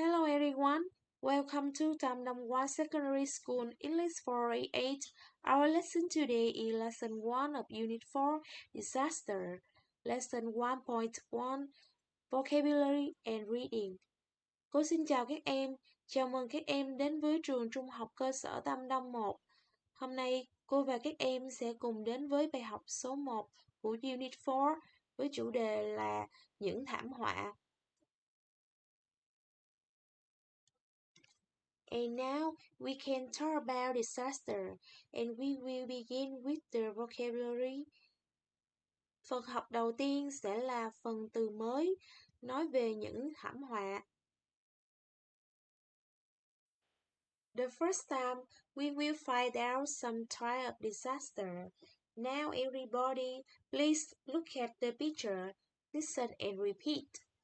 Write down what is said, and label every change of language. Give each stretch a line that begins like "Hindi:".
English: everyone, welcome to Tam Nam One Secondary School English for Grade 8. Our lesson today is Lesson 1 of Unit 4, Disaster. Lesson 1.1, Vocabulary and Reading.
Vietnamese: Cô xin chào các em, chào mừng các em đến với trường Trung học cơ sở Tam Đông 1. Hôm nay, cô và các em sẽ cùng đến với bài học số 1 của Unit 4 với chủ đề là những thảm họa.
English: And now we can talk about disaster, and we will begin with the vocabulary.
Vietnamese: Phần học đầu tiên sẽ là phần từ mới, nói về những thảm họa.
English: The first time, we will find out some type of disaster. Now everybody, please look at the picture, listen and repeat.